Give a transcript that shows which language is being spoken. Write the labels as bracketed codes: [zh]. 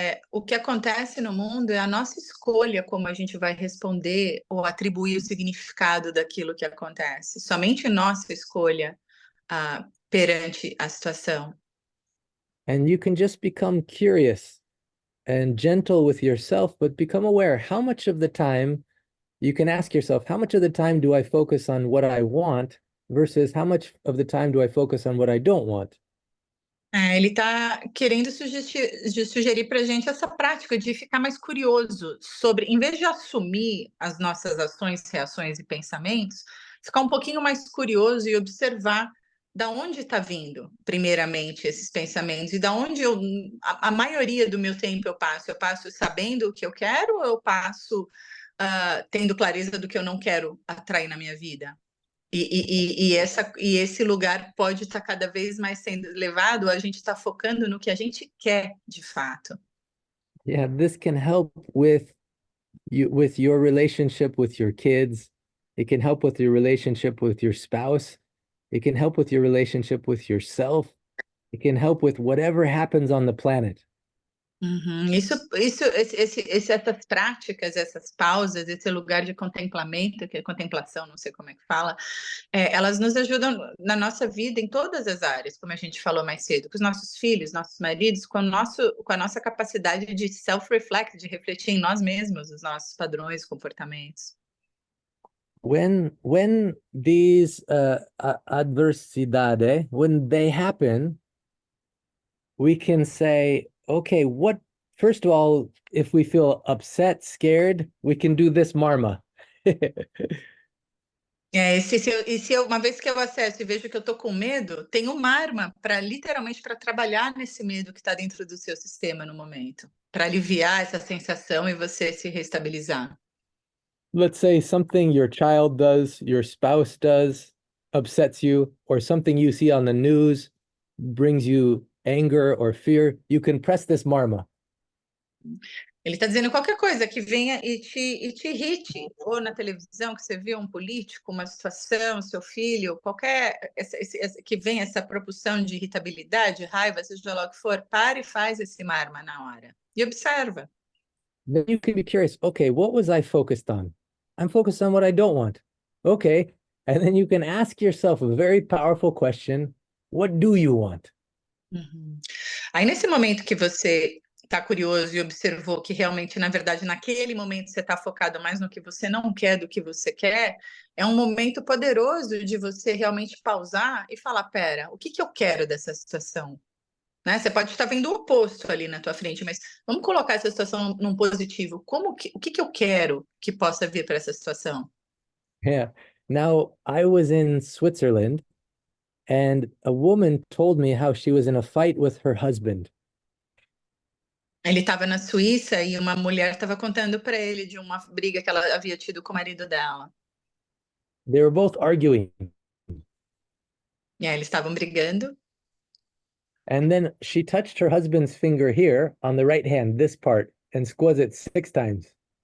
[pt] O que acontece no mundo é a nossa escolha como a gente vai responder ou atribuir o significado daquilo que acontece. Somente nossa escolha perante a situação. [en] And you can just become curious and gentle with yourself, but become aware how much of the time you can ask yourself, how much of the time do I focus on what I want versus how much of the time do I focus on what I don't want? [pt] Ele está querendo sugerir para a gente essa prática de ficar mais curioso sobre, em vez de assumir as nossas ações, reações e pensamentos, ficar um pouquinho mais curioso e observar da onde está vindo, primeiramente, esses pensamentos e da onde a maioria do meu tempo eu passo. Eu passo sabendo o que eu quero ou eu passo tendo clareza do que eu não quero atrair na minha vida? E esse lugar pode estar cada vez mais sendo levado, a gente está focando no que a gente quer de fato. [en] Yeah, this can help with your relationship with your kids. It can help with your relationship with your spouse. It can help with your relationship with yourself. It can help with whatever happens on the planet. [pt] Essas práticas, essas pausas, esse lugar de contemplamento, que é contemplação, não sei como é que fala, elas nos ajudam na nossa vida em todas as áreas, como a gente falou mais cedo, com os nossos filhos, nossos maridos, com a nossa capacidade de self-reflect, de refletir em nós mesmos os nossos padrões, comportamentos. [en] When these adversidade, when they happen, we can say, okay, first of all, if we feel upset, scared, we can do this marma. [pt] Uma vez que eu acesso e vejo que eu estou com medo, tem uma arma para literalmente para trabalhar nesse medo que está dentro do seu sistema no momento, para aliviar essa sensação e você se restabilizar. [en] Let's say something your child does, your spouse does, upsets you, or something you see on the news brings you anger or fear. You can press this marma. [pt] Ele está dizendo qualquer coisa que venha e te irrite, ou na televisão que você viu um político, uma situação, seu filho, que venha essa propulsão de irritabilidade, raiva, seja lá o que for, pare e faz esse marma na hora. E observa. [en] Then you can be curious, okay, what was I focused on? I'm focused on what I don't want. Okay. And then you can ask yourself a very powerful question. What do you want? [pt] Aí, nesse momento que você está curioso e observou que realmente, na verdade, naquele momento você está focado mais no que você não quer do que você quer, é um momento poderoso de você realmente pausar e falar, pera, o que que eu quero dessa situação? Né? Você pode estar vendo o oposto ali na tua frente, mas vamos colocar essa situação num positivo. O que que eu quero que possa vir para essa situação? [en] Yeah. Now, I was in Switzerland and a woman told me how she was in a fight with her husband. [pt] Ele estava na Suíça e uma mulher estava contando para ele de uma briga que ela havia tido com o marido dela. [en] They were both arguing. [pt] E aí eles estavam brigando. [en] And then she touched her husband's finger here on the right hand, this part, and squeezed it 6 times.